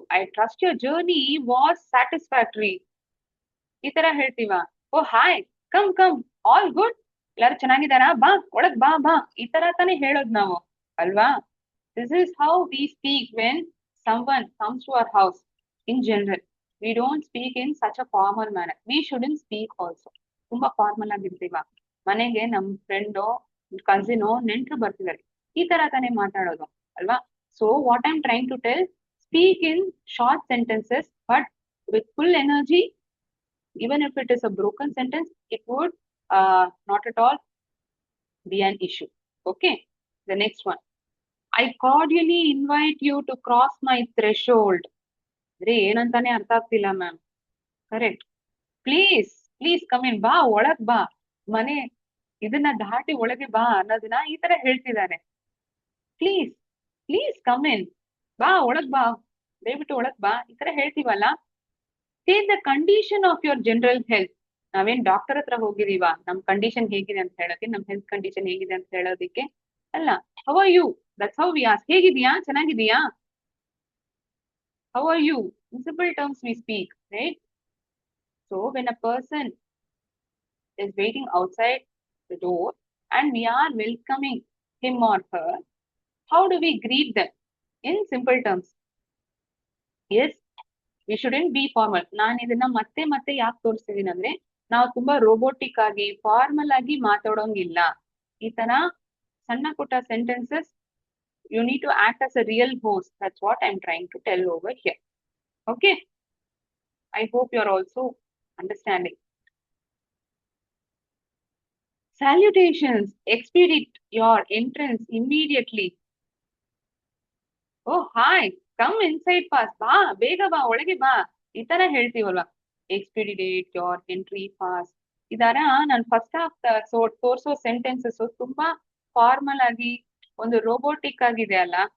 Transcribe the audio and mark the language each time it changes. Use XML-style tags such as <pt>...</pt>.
<en>I trust your journey was satisfactory.</en> <kn>ಈ ತರ ಹೇಳ್ತೀವ.</kn> <en>oh hi, come come, all good,</en> <kn>ಎಲ್ಲಾರು ಚೆನ್ನಾಗಿದಾರಾ, ಬಾ ಒಳಗ್ ಬಾ ಬಾ, ಈ ತರ ತಾನೇ ಹೇಳೋದ್ ನಾವು ಅಲ್ವಾ?</kn> <en>This is how we speak when someone comes to our house. In general, we don't speak in such a formal manner. We shouldn't speak also.</en> <kn>ತುಂಬಾ ಫಾರ್ಮಲ್ ಆಗಿರ್ತೀವ. ಮನೆಗೆ ನಮ್ ಫ್ರೆಂಡೋ, ಕಸಿನೋ, ನೆಂಟ್ರು ಬರ್ತಿದ್ದಾರೆ, ಈ ತರ ತಾನೇ ಮಾತಾಡೋದು ಅಲ್ವಾ?</kn> <en>So what I'm trying to tell, speak in short sentences but with full energy. Even if it is a broken sentence, it would not at all be an issue. Okay, the next one. I cordially invite you to cross my threshold.</en> <kn>ಅಂದ್ರೆ ಏನಂತಾನೆ ಅರ್ಥ ಆಗ್ತಿಲ್ಲ ma'am. Correct.</kn> <en>please come in,</en> <kn>ಬಾ ಒಳಗ್ ಬಾ, ಮನೆ ಇದನ್ನ ದಾಟಿ ಒಳಗೆ ಬಾ ಅನ್ನೋದನ್ನ ಈ ತರ ಹೇಳ್ತಿದ್ದಾನೆ.</kn> <en>please come in,</en> <kn>ಬಾ ಒಳಗ್ ಬಾ, ದಯವಿಟ್ಟು ಒಳಗ್ ಬಾ, ಈ ತರ ಹೇಳ್ತೀವಲ್ಲ.</kn> <en>State the condition of your general health.</en> <kn>ನಾವೇನ್ ಡಾಕ್ಟರ್ ಹತ್ರ ಹೋಗಿದೀವ ನಮ್ ಕಂಡೀಷನ್ ಹೇಗಿದೆ ಅಂತ ಹೇಳೋಕೆ, ನಮ್ ಹೆಲ್ತ್ ಕಂಡೀಷನ್ ಹೇಗಿದೆ ಅಂತ ಹೇಳೋದಿಕ್ಕೆ ಅಲ್ಲ.</kn> <en>How are you, that's how we ask.</en> <kn>ಹೇಗಿದ್ಯಾ, ಚೆನ್ನಾಗಿದೀಯಾ,</kn> <en>How are you, in simple terms we speak, right? So when a person is waiting outside the door and we are welcoming him or her, how do we greet them? In simple terms. Yes, we shouldn't be formal.</en> <kn>ನಾನು ಇದನ್ನ ಮತ್ತೆ ಮತ್ತೆ ಯಾಕೆ ತೋರಿಸ್ತಿದೀನಿ ಅಂದ್ರೆ, ನಾವು ತುಂಬಾ robotic ಆಗಿ formal ಆಗಿ ಮಾತಾಡೋಂಗಿಲ್ಲ. ಈ ತರ ಸಣ್ಣ ಪುಟ್ಟ sentences,</kn> <en>you need to act as a real host. That's what I'm trying to tell over here. Okay, I hope you're also understanding. Salutations, expedite your entrance immediately. Oh hi, come inside fast,</en> <kn>ಬಾ ಬೇಗ ಬಾ, ಒಳಗೆ ಬಾ, ಈ ತರ ಹೇಳ್ತೀವಲ್ವಾ.</kn> <en>Expedite your entry fast.</en> <kn>ಇದರ ನಾನು first half ತೋರ್ಸೋ sentences ತುಂಬಾ ಫಾರ್ಮಲ್ ಆಗಿ ಒಂದು ರೋಬೋಟಿಕ್ ಆಗಿದೆ ಅಲ್ಲ.</kn>